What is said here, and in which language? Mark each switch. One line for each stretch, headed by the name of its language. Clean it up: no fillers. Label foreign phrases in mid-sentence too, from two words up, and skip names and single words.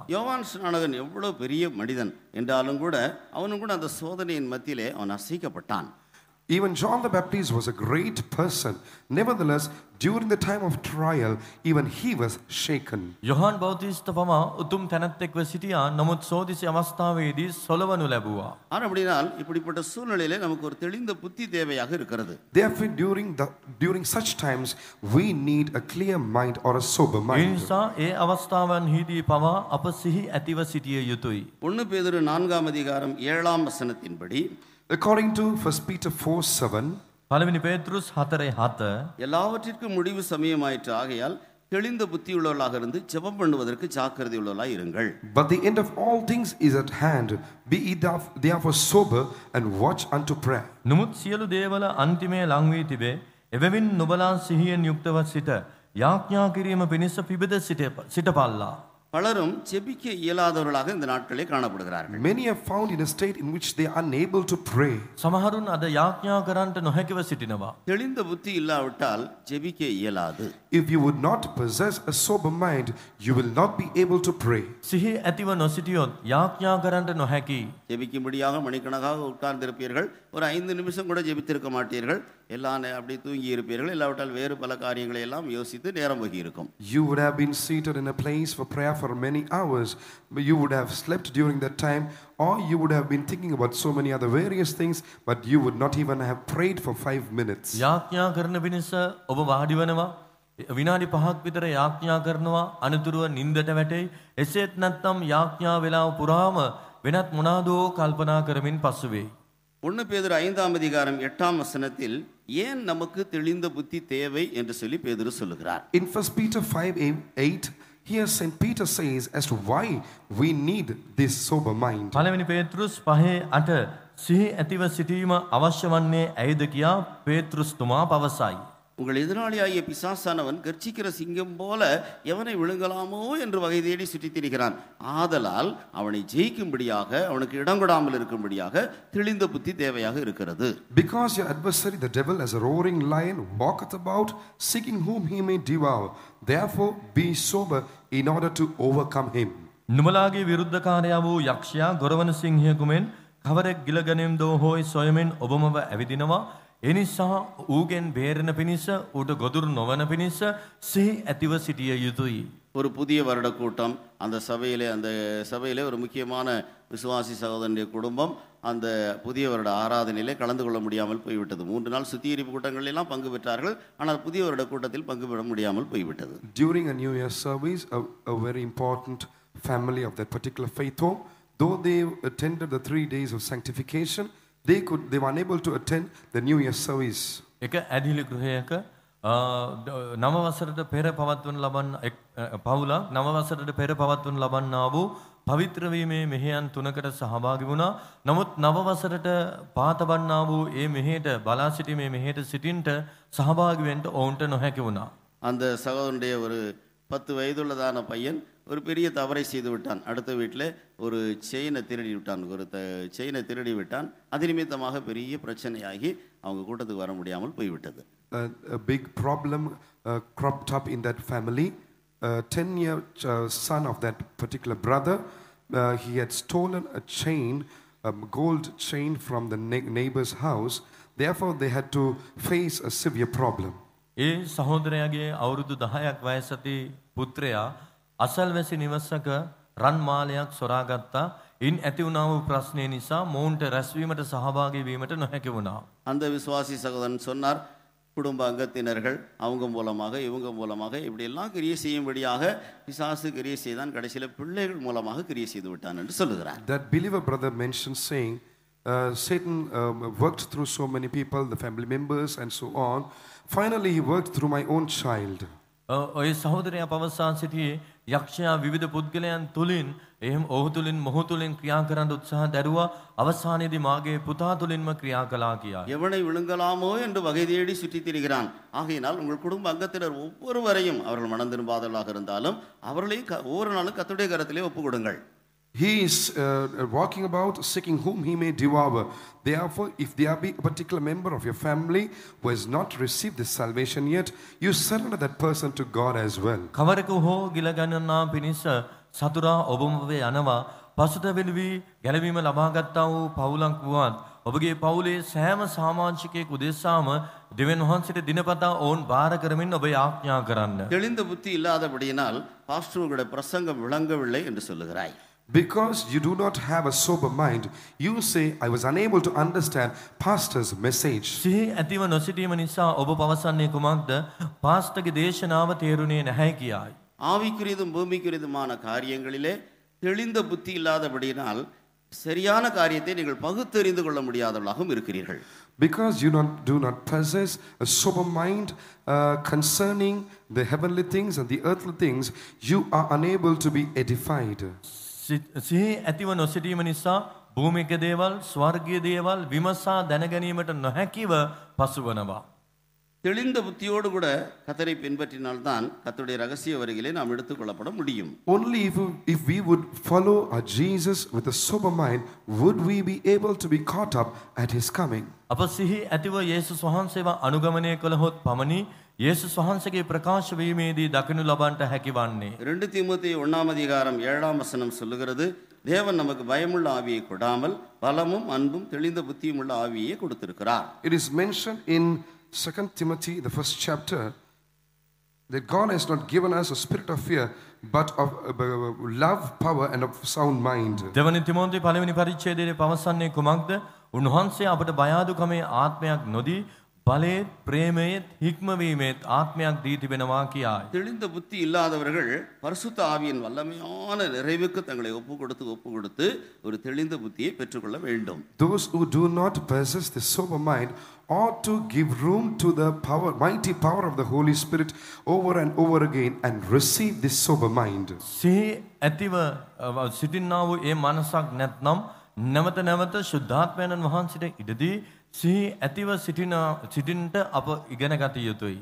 Tamil: யோவான் ஸ்நானகன் எவ்வளவு பெரிய மனிதன் என்றாலும் கூட அவனும் கூட அந்த சோதனையின் மத்தியிலே அவன் அசைக்கப்பட்டான்.
English: Even John the Baptist was a great person. Nevertheless, during the time of trial, even he was shaken.
Sinhala: යොහාන් බෞතිස්ත පමා උතුම් තැනැත්තෙක්ව සිටියා. නමුත් සෝදිසි අවස්ථාවේදී සොලවනු ලැබුවා.
Tamil: அப்படினால் இப்படிப்பட்ட சூழ்நிலையிலே நமக்கு ஒரு தெளிந்த புத்தி தேவையாக இருக்கிறது.
English: Therefore, during such times, we need a clear mind or a sober ඒ mind.
Sinhala: නිසා ඒ අවස්ථාවන්හිදී පවා අප සිහි ඇතිව සිටිය යුතුයි.
Tamil: 1 பேதுரு 4 அதிகாரம் 7 வசனத்தின்படி
English: According to 1 Peter 4:7,
Sinhala: පළවෙනි පේතෘස් 4:7
Tamil: எல்லாவற்றிற்கும் முடிவு சமயமாயிற்று ஆகையால் தெளிந்த புத்தியுள்ளவர்களாக இருந்து ஜெபம் பண்ணுவதற்கு ஜாக்கிரதை உள்ளவர்களாய் இருங்கள்.
English: but the end of all things is at hand. Be ye therefore sober and watch unto prayer.
Sinhala: නමුත් සියලු දේවල අන්තිමේ ලං වී තිබේ. එබැවින් නුඹලා සිහියෙන් යුක්තව සිට යාඥා කිරීම පිණිස පිබිද සිටපල්ලා.
Tamil: பலரும் ஜெபிக்க இயலாதவர்களாக இந்த நாட்களே காணப்படுகிறார்கள்.
English: Many are found in a state in which they are unable to pray.
Sinhala: සමහරුන් අද යාඥා කරන්නට නොහැකිව සිටිනවා.
Tamil: தெளிந்த புத்தி இல்லாவிட்டால் ஜெபிக்க இயலாது.
English: If you would not possess a sober mind, you will not be able to pray.
Sinhala: සිහි ඇතිව නොසිටියොත් යාඥා කරන්නට නොහැකි.
Tamil: ஜெபிக்கும்படியாக மணிக்கணக்காக உட்கார்ந்திருப்பீர்கள். ஒரு 5 நிமிஷம் கூட ஜெபித்திருக்க மாட்டீர்கள். எல்லாம் அப்படி தூங்கி இருப்பீர்கள். இல்லாவிட்டால் வேறு பல காரியங்களை எல்லாம் யோசித்து நேரம் போகி இருக்கும்.
English: You would have been seated in a place for prayer for many hours, but you would have slept during that time, or you would have been thinking about so many other various things, but you would not even have prayed for 5 minutes.
Sinhala: යාඥා කරන පිණිස ඔබ වාඩි වෙනවා. විනාඩි 5ක් විතර යාඥා කරනවා. අනතුරුව නිින්දට වැටෙයි. එසේත් නැත්නම් යාඥා වේලාව පුරාම වෙනත් මොනවාදෝ කල්පනා කරමින් පසු වෙයි.
Tamil: 1 பேதுரு 5 அதிகாரம் 8 வசனத்தில் ஏன் நமக்கு தெளிந்த புத்தி தேவை என்று சொல்லி பேதுரு சொல்லுகிறார்.
English: In 1 Peter 5:8, here St. Peter says as to why we need this sober mind.
Sinhala: පළවෙනි පේතෘස් 5:8 සිහි ඇතිව සිටීම අවශ්‍ය වන්නේ ඇයිද කියා පේතෘස්තුමා පවසයි.
Tamil: உங்கள் எதிராளியாகிய பிசாசானவன் கர்ச்சிக்கிற சிங்கம் போல எவனை விழுங்கலாமோ என்று வகை தேடி சுற்றித் திரிகிறான். ஆதலால் அவனை ஜெயிக்கும்படியாக அவனுக்கு இடம் கொடாமல் இருக்கும்படியாக தெளிந்த புத்தி தேவையாக இருக்கிறது.
English: Because your adversary the devil as a roaring lion walketh about seeking whom he may devour. Therefore be sober in order to overcome him.
Sinhala: නුඹලාගේ විරුද්ධකාරයා වූ යක්ෂයා ගොරවන සිංහයෙකු මෙන් කවරෙක් ගිලගැනීම් දෝ හොයි සොයමින් ඔබමව ඇවිදිනවා. එනිසා ඌගෙන් බේරෙන පිණිස ඌට ගොදුරු නොවන පිණිස සිහි ඇතිව සිටිය යුතුයි.
Tamil: ஒரு புதிய வருட கூட்டம் அந்த சபையிலே ஒரு முக்கியமான விசுவாசி சகோதரனுடைய குடும்பம் அந்த புதிய வருட ஆராதனையிலே கலந்து கொள்ள முடியாமல் போய்விட்டது. 3 நாள் சுத்திகரிப்பு கூட்டங்கள் எல்லாம் பங்கு பெற்றார்கள். ஆனால் புதிய வருட கூட்டத்தில் பங்கு பெற முடியாமல் போய்விட்டது.
English: During a New Year service, a very important family of that particular faith home, though they attended the 3 days of sanctification, they were unable to attend the New Year service.
Sinhala: එක ඇදිලි ගෘහයක නව වසරට පෙර පවත්වන ලබන පවුලක් නව වසරට පෙර පවත්වන ලබන්නා වූ පවිත්‍ර වීමේ මෙහෙයන් 3කට සහභාගී වුණා. නමුත් නව වසරට පාතබන්නා වූ ඒ මෙහෙයට බලා සිටීමේ මෙහෙයට සිටින්නට සහභාගී වෙන්න ඔවුන්ට නොහැකි වුණා.
Tamil: அந்த சகோதரனுடைய ஒரு 10 வயதுள்ளதான பையன் ஒரு பெரிய தவறை செய்து விட்டான். அடுத்த வீட்டில் ஒரு செயினை திருடி விட்டான். செயினை திருடி விட்டான். அது நிமித்தமாக பெரிய பிரச்சனையாகி அவங்க கூட்டத்துக்கு வர முடியாமல் போய்விட்டது.
English: A big problem cropped up in that family. 10-year son of that particular brother, he had stolen a chain, a gold chain from the neighbor's house. Therefore, they had to face a severe problem.
Sinhala: ඒ සහෝදරයාගේ අවුරුදු 10ක් වයසති පුත්‍රයා අසල්වැසි නිවසක රන් මාලයක් සොරාගත්තා. ඉන් ඇති වුණා වූ ප්‍රශ්නය නිසා මොවුන්ට රැස්වීමට සහභාගී වීමට නොහැකි වුණා.
Tamil: அந்த விசுவாசி சகோதரன் சொன்னார், குடும்ப அங்கத்தினர்கள் அவங்க மூலமாக இவங்க மூலமாக இப்படியெல்லாம் கிரியை செய்யும்படியாக பிசாசு கிரியை செய்தான். கடைசியில் பிள்ளைகள் மூலமாக கிரியை செய்து விட்டான் என்று சொல்லுகிறார்.
English: That believer brother mentioned saying, Satan worked through so many people, the family members and so on. Finally, he worked through my own child.
Sinhala: ඔය සහෝදරයා පවසා සිටියේ යක්ෂයා විවිධ පුද්ගලයන් තුලින් එහෙම ඔහු තුලින් මොහු තුලින් ක්‍රියා කරන්න උත්සාහ දැරුවා. අවසානයේදී මාගේ පුතා තුලින්ම ක්‍රියා කළා කියා.
Tamil: எவனை விழுங்கலாமோ என்று வகை தேடி சுற்றித் திரிகிறான். ஆகையினால் உங்கள் குடும்ப அங்கத்தினர் ஒவ்வொருவரையும் அவர்கள் மனம் திரும்பாதவர்களாக இருந்தாலும் அவர்களையும் ஒவ்வொரு நாளும் கர்த்தருடைய கரத்திலே ஒப்பு கொடுங்கள்.
English: He is walking about seeking whom he may devour. Therefore, if there be a particular member of your family who has not received this salvation yet, you surrender that person to God as well.
Sinhala: කවරෙකු හෝ ගිලගන්නා පිණිස සතුරා ඔබම වේ යනවා. පසුතැවිලි වී ගැලවීම ලබා ගත්තා වූ පවුලක් වුවත් ඔබගේ පවුලේ සෑම සමාජිකයෙකු උදෙසාම දෙවියන් වහන්සේට දිනපතා ඔවුන් බාර කරමින් ඔබ ආඥා කරන්න.
Tamil: தெளிந்த புத்தி இல்லாதபடியினால் பாஸ்டர் உங்களுடைய பிரசங்கம் விளங்கவில்லை என்று சொல்லுகிறாய்.
English: Because you do not have a sober mind, you say, I was unable to understand pastor's message.
Sinhala: සිහි ඇතිව නොසිටීම නිසා ඔබ පවසන්නේ කුමක්ද? පාස්ටර්ගේ දේශනාව තේරුණේ නැහැ කියායි.
Tamil: ஆவிக்குரியதும் பூமிக்குரியதுமான காரியங்களிலே தெளிந்த புத்தி இல்லாதபடியினால் சரியான காரியத்தை நீங்கள் பகுத்தறிந்து கொள்ள முடியாதவர்களாகவும் இருக்கிறீர்கள்.
English: Because you do not possess a sober mind concerning the heavenly things and the earthly things, you are unable to be edified.
Sinhala: සිහි ඇතිව නොසිටීම නිසා භූමික දේවල් ස්වර්ගීය දේවල් විමසා දැනගැනීමට නොහැකිව පසුවනවා.
Tamil: தெளிந்த புத்தியோடு கூட கர்த்தரை பின்பற்றினால்தான் கர்த்தருடைய ரகசிய வருகையிலே நாம் எடுத்துக்கொள்ளப்பட முடியும்.
English: Only if we would follow our Jesus with a sober mind, would we be able to be caught up at his coming.
Sinhala: අප සිහි ඇතිව යේසුස් වහන්සේව අනුගමනය කළහොත් පමණි යේසුස් වහන්සේගේ ප්‍රකාශ වීමේදී දකිනු ලබන්නට හැකිවන්නේ.
Tamil: 2 தீமோத்தேயு 1 அதிகாரம் 7 வசனம் சொல்லுகிறது, தேவன் நமக்கு பயமுள்ள ஆவியை கொடாமல் பலமும் அன்பும் தெளிந்த புத்தியும் உள்ள ஆவியை கொடுத்திருக்கிறார்.
English: It is mentioned in 2 Timothy, the first chapter, that God has not given us a spirit of fear, but of love, power, and of sound mind.
Sinhala: දෙවනි තිමෝති පළවෙනි පරිච්ඡේදයේ පවසන්නේ කුමක්ද? උන්වහන්සේ අපට බය අඩුකමේ ආත්මයක් නොදී බලේත් ප්‍රේමයේත් හික්මවීමේත් ආත්මයක් දී තිබෙනවා කියායි.
Tamil: தெளிந்த புத்தி இல்லாதவர்கள் பரிசுத்த ஆவியின் வல்லமையான நிறைவுக்கு தங்களை ஒப்பு கொடுத்து ஒரு தெளிந்த புத்தியை பெற்றுக்கொள்ள வேண்டும்.
English: Those who do not possess the sober mind ought to give room to the mighty power of the Holy Spirit over and over again and receive this sober mind.
Sinhala: සිහි ඇතිව සිටින්නා වූ ඒ මනසක් නැත්නම් නැවත ශුද්ධාත්මයන් වහන්සේට ඉඩදී සිහි ඇතිව සිටින්නට අප ඉගෙන ගත යුතුයි.